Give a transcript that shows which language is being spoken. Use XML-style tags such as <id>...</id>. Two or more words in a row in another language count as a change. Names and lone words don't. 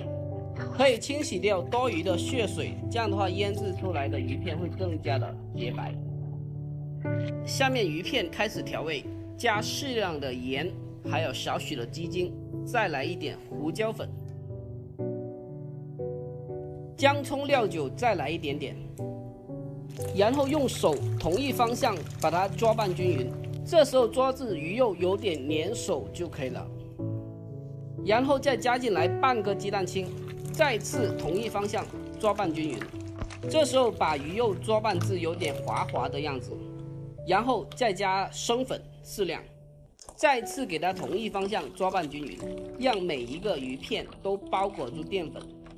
<zh>可以清洗掉多餘的血水，這樣的話醃製出來的魚片會更加的潔白。下面魚片開始調味，加適量的鹽，還有少許的雞精，再來一點胡椒粉，薑蔥料酒再來一點點，然后用手同一方向把它抓拌均匀。这时候抓至鱼肉有点粘手就可以了。然后再加进来半个鸡蛋清，再次同一方向抓拌均匀。这时候把鱼肉抓拌至有点滑滑的样子，然后再加生粉适量，再次给它同一方向抓拌均匀，让每一个鱼片都包裹住淀粉。</zh>